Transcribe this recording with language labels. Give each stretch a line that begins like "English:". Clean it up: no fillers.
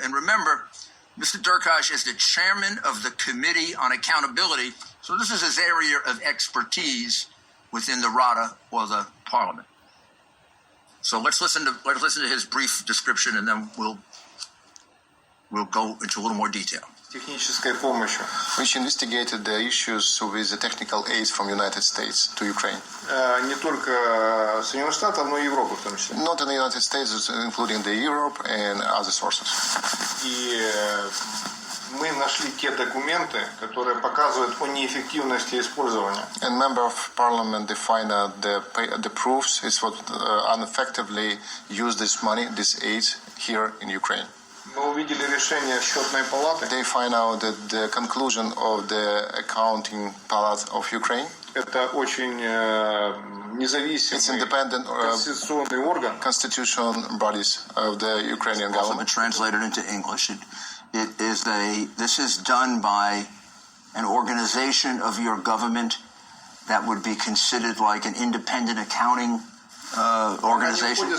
English: And remember, Mr. Durkash is the chairman of the Committee on Accountability, so this is his area of expertise within the Rada or the Parliament. So let's listen to his brief description, and then we'll go into a little more detail.
Russian: Технической помощью.
English: Which investigated the issues with the technical aid from United States to Ukraine.
Russian: Не только Соединенных Штатов, но и Европы в том числе.
English: Not in the United States, including the Europe and other sources.
Russian: И мы нашли те документы, которые показывают о неэффективности использования.
English: And member of parliament defined the proofs is what ineffectively used this money, this aid here in Ukraine.
Russian: Мы увидели решение счетной палаты.
English: They find out that the conclusion of the accounting palate of Ukraine.
Russian: Это очень независимый конституционный орган.
English: Constitutional bodies of the Ukrainian government. Also been translated into English. This is done by an organization of your government that would be considered like an independent accounting organization.